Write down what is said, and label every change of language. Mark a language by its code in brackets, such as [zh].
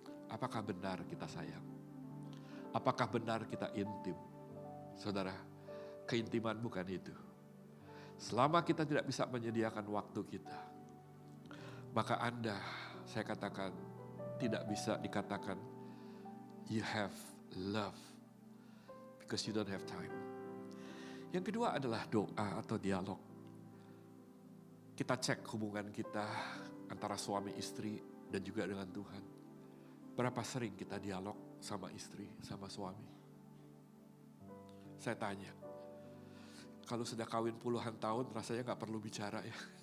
[id] Apakah benar kita sayang? Apakah benar kita intim? Saudara, keintiman bukan itu. Selama kita tidak bisa menyediakan waktu kita, maka Anda, saya katakan, tidak bisa dikatakan [en] you have love because you don't have time. [id] Yang kedua adalah doa atau dialog. Kita cek hubungan kita antara suami istri dan juga dengan Tuhan. Berapa sering kita dialog sama istri, sama suami? Saya tanya, kalau sudah kawin puluhan tahun rasanya gak perlu bicara ya.